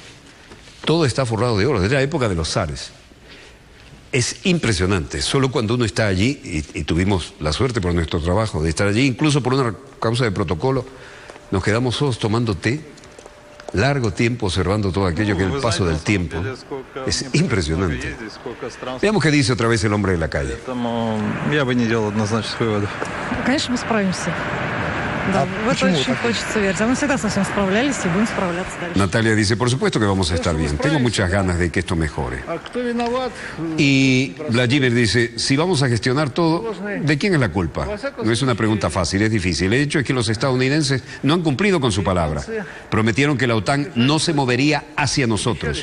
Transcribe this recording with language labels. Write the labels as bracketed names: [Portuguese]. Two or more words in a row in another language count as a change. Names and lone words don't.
[Spanish] Todo está forrado de oro, desde la época de los zares. Es impresionante, solo cuando uno está allí, y tuvimos la suerte por nuestro trabajo de estar allí, incluso por una causa de protocolo, nos quedamos solos tomando té, largo tiempo observando todo aquello que el paso del tiempo es impresionante. Veamos qué dice otra vez el hombre de la calle. [Russian] Конечно, мы справимся. Да, в это очень хочется верить. Мы всегда со всем справлялись и будем справляться дальше. [Spanish] Natalia dice: por supuesto que vamos a estar bien. Tengo muchas ganas de que esto mejore. Y Vladimir dice: si vamos a gestionar todo, ¿de quién es la culpa? No es una pregunta fácil, es difícil. El hecho es que los estadounidenses no han cumplido con su palabra. Prometieron que la OTAN no se movería hacia nosotros.